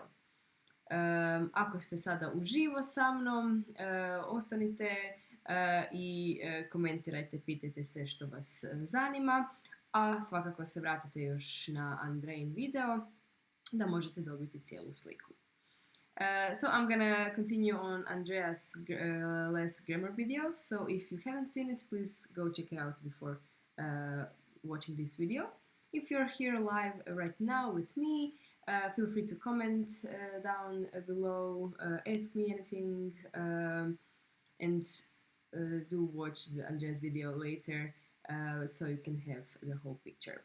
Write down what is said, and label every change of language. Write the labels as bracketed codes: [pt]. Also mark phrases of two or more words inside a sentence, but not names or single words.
[hr] Ako ste sada uživo sa mnom, ostanite i komentirajte, pitajte sve što vas zanima, a svakako se vratite još na Andrejin video da možete dobiti cijelu sliku. [en] So I'm gonna continue on Andrea's last grammar video, so if you haven't seen it, please go check it out before watching this video. If you're here live right now with me, feel free to comment down below, ask me anything, and do watch Andrea's video later so you can have the whole picture.